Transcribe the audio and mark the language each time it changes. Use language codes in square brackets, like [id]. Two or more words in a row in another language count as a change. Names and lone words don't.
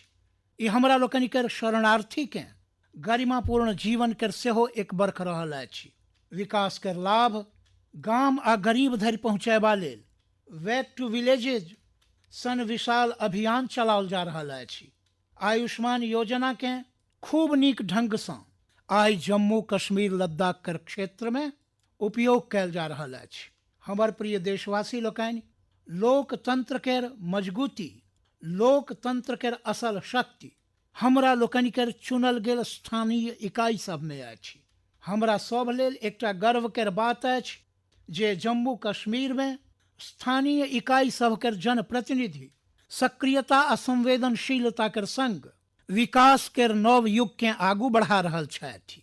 [mai] ई हमरा लोकनि के शरणार्थी के गरिमापूर्ण जीवन कर सेहो एक वर्ष रहल अछि। विकास कर लाभ गाम आ गरीब धरि पहुँचैबा लेल [en] back to villages [mai] सन विशाल अभियान चलाओल जा रहल अछि। आयुष्मान योजना के खूब नीक ढंग से आई जम्मू कश्मीर लद्दाख कर क्षेत्र में उपयोग कैल जा रहल अछि। हमर प्रिय देशवासी लोकनि, लोकतंत्र केर मजबूती, लोकतंत्र केर असल शक्ति हमरा लोकनि केर चुनल गेल स्थानीय इकाई सब में अछि। हमरा सब लेल एकटा गर्व केर बात अछि जे जम्मू कश्मीर में स्थानीय इकाई सब केर जनप्रतिनिधि सक्रियता आ संवेदनशीलता कर संग विकास केर नव युग के आगू बढ़ा रहल छथि।